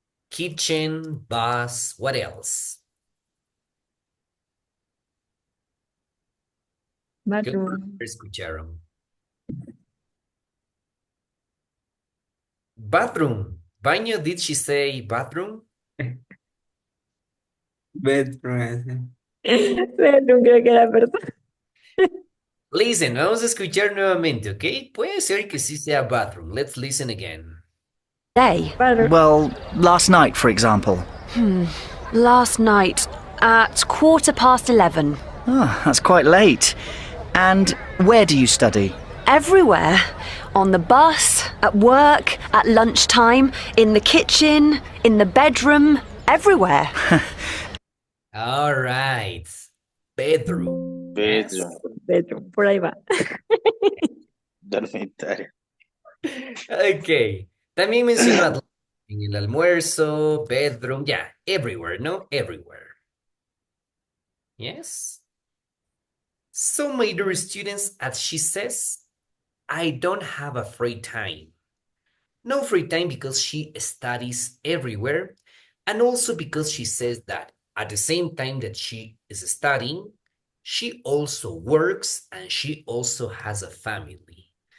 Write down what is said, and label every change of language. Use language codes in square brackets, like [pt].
[en] Kitchen, bus, what else? [es] ¿Qué [en] Bathroom. [es] escucharon? [en] Bathroom. Baño, did she say bathroom? Bedroom. [es] Bedroom, creo que era verdad. Listen, vamos a escuchar nuevamente, ¿ok? Puede ser que sí sea bathroom. [en] Let's listen again. Day. Bathroom. Well, last night, for example. Last night at 11:15. Ah, that's quite late. And where do you study? Everywhere. On the bus, at work, at lunchtime, in the kitchen, in the bedroom, everywhere. All right. Bedroom. Yes. [es] Bedroom. Por ahí va. Dormitorio. [en] Ok. [es] También mencionó en el almuerzo, [en] bedroom, yeah, everywhere, [es] ¿no? [en] Everywhere. Yes. So, my dear students, as she says, I don't have a free time. No free time because she studies everywhere, and also because she says that at the same time that she is studying, she also works and she also has a family.